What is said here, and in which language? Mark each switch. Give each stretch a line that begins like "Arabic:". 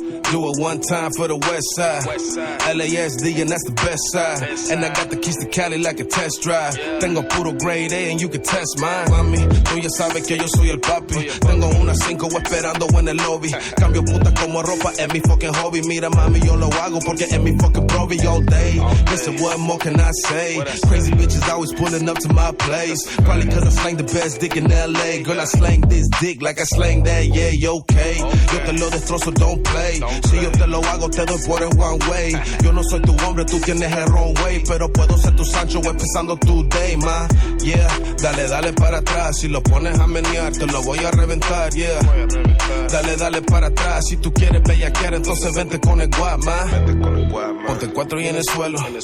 English: Do it one time for the west side. LASD, and that's the best side. And I got the keys to Cali like a test drive.
Spanish: Tengo puro
English: grade A and you can test mine.
Spanish: Mami, tú ya sabes que yo soy el papi. Tengo una 5 esperando en el lobby. Cambio puta como ropa, es mi fucking hobby. Mira, mami, yo lo hago porque es mi fucking provi
English: all day. Listen, what more can I say? Crazy bitches always pulling up to my place. Probably cause I slang the best dick in LA. Girl, I slang this dick like I slang that, yeah, you okay.
Spanish: Yo te lo destrozo,
English: don't don't play.
Spanish: Si yo te lo hago, te doy por el
English: one way.
Spanish: Yo no soy tu hombre, tú tienes el
English: wrong way.
Spanish: Pero puedo ser tu Sancho empezando tu day, ma. Yeah, dale para atrás. Si lo pones a menear, te lo voy a reventar,
English: yeah.
Spanish: Dale para atrás. Si tú quieres bellaquear, entonces vente con el guama. Ponte 4 y en el suelo.